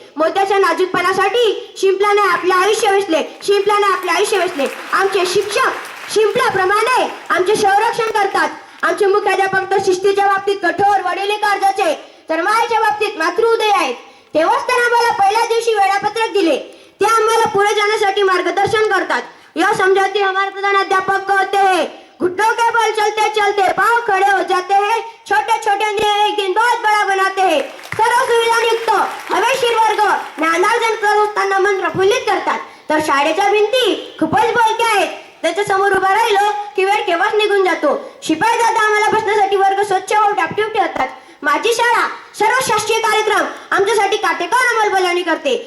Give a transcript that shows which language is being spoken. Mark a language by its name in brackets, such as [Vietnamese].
[Marathi] मोत्याच्या नाजूकपणासाठी शिंपल्याने आपले आयुष्य वेचले, शिंपल्याने आपले आयुष्य वेचले. आमचे शिक्षक शिंपल्याप्रमाणे आमचे संरक्षण करतात. आमचे मुख्याध्यापक तर शिस्तीच्या बाबतीत कठोर वडिली कर्जाचे, तर मायेच्या बाबतीत मातृहृदय आहेत. तेव्हाच तर आम्हाला पहिल्या दिवशी वेळापत्रक दिले. ते आम्हाला पुढे जाण्यासाठी मार्गदर्शन करतात. [Hindi] यह समझाते हमारे प्रधान अध्यापक कहते हैं, घुटनों के बल चलते चलते पांव खड़े हो जाते हैं, छोटे छोटे एक दिन बहुत बड़ा बनाते हैं. [Marathi] सर्व सुविधायुक्त हवेशीर वर्ग ज्ञानार्जन करत असताना मन प्रफुल्लित करतात. तर शाळेच्या भिंती खूपच बोलक्या आहेत. त्याच्या समोर उभा राहिलो की वेळ केव्हाच निघून जातो. शिपाई दादा आम्हाला बसण्यासाठी वर्ग स्वच्छ व टापटीप ठेवतात. माझी शाळा सर्व शासकीय कार्यक्रम आमच्यासाठी काटेकोर अंमलबजावणी करते.